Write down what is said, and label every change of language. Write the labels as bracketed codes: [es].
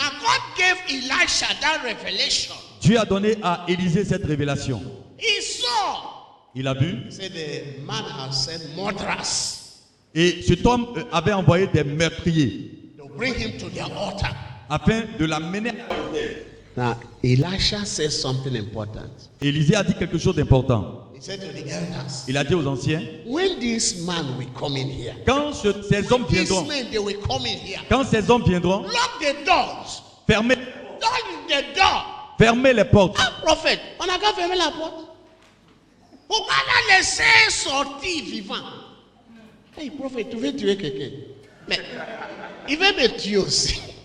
[en] Now God gave Elisha that revelation. [fr] Dieu a donné à Élisée cette révélation. [en] He saw. [fr] Il a vu. [en] He said the man has sent murderers [fr] Et cet homme avait envoyé des meurtriers [en] to bring him to their altar. [fr] afin de l'amener. [en] Now Elisha said something important. [fr] Élisée a dit quelque chose d'important. [en] He said to the elders, [fr] Il a dit aux anciens, [en] when this man will come in here, [fr] quand ces hommes [en] these [fr] viendront, [en] men they will come in here. [fr] quand ces hommes viendront, [en] Lock the doors. [fr] fermez, [en] Lock the door. [fr] fermez les portes. Ah, prophète, on n'a qu'à fermer la porte. On va la laisser sortir vivant. Hey, prophète, tu veux tuer quelqu'un. Mais il veut me tuer aussi.